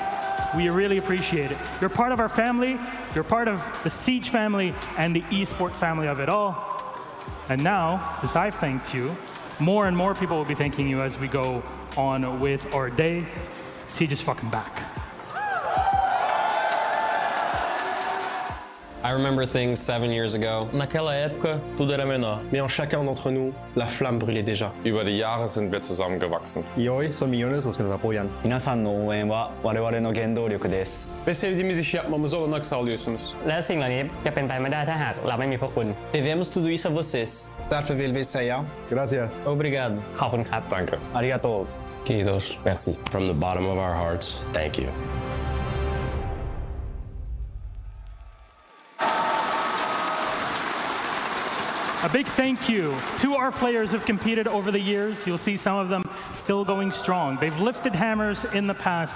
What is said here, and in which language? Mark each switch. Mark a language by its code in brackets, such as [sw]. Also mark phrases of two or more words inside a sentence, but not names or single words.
[en] We really appreciate it. You're part of our family, you're part of the Siege family and the eSport family of it all. And now, since I've thanked you, more and more people will be thanking you as we go on with our day. Siege is fucking back. I remember things 7 years ago. [pt] Naquela época, tudo era menor. [fr] Mais en chacun d'entre nous, la flamme brûlait déjà. [de] Über die Jahre sind wir zusammengewachsen. [pt] E hoje são milhões os que nos apoiam. [ja] 皆さんの応援は我々の原動力です。 [tr] Ve sevdiğimiz işi yapmamıza olanak sağlıyorsunuz. [th] และสิ่งเหล่านี้จะเป็นไปไม่ได้ถ้าหากเราไม่มีพวกคุณ [pt] Devemos tudo isso a vocês. [sv] Därför vill vi säga [es] Gracias. [th] Obrigado ขอบคุณครับ [de] Danke. [ja] Arigato. [fi] Kiitos. [fr] Merci. [en] From the bottom of our hearts, thank you. A big thank you to our players who've competed over the years. You'll see some of them still going strong. They've lifted hammers in the past.